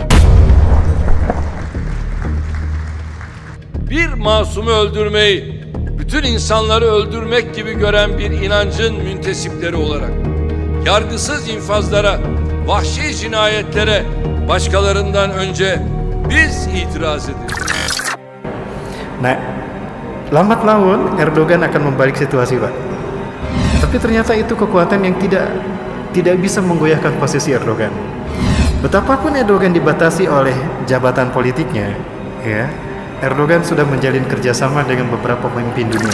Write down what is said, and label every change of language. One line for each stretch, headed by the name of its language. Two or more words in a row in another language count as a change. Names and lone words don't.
Turkish: Bir masumu öldürmeyi bütün insanları öldürmek gibi gören bir inancın müntesipleri olarak yargısız infazlara, vahşi cinayetlere başkalarından önce biz itiraz edeceğiz.
Indonesian: Nah, lambat laun Erdogan akan membalik situasi, Pak. Tapi ternyata itu kekuatan yang tidak bisa menggoyahkan posisi Erdogan. Betapapun Erdogan dibatasi oleh jabatan politiknya, ya, Erdogan sudah menjalin kerjasama dengan beberapa pemimpin dunia.